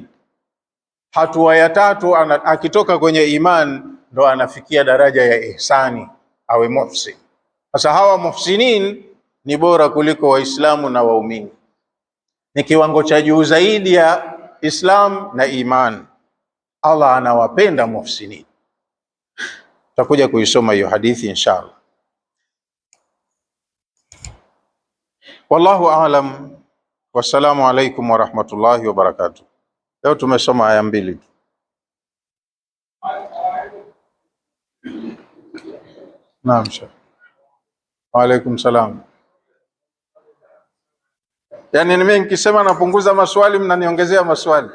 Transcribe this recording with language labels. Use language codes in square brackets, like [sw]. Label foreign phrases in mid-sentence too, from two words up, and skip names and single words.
[sw] Hatua ya tatu, akitoka kwenye iman ndo anafikia daraja ya ihsani, awe muhsin. Sasa hawa muhsinin ni bora kuliko Waislamu na waumini, ni kiwango cha juu zaidi ya Islam na iman. Allah anawapenda muhsinin. Tutakuja kuisoma hiyo hadithi inshallah. [ar] والله أعلم. والسلام عليكم ورحمة الله وبركاته. [sw] Leo tumesoma aya mbili tu. Naam Sheikh. [ar] وعليكم السلام. [sw] Yaani mimi nikisema napunguza maswali mnaniongezea maswali.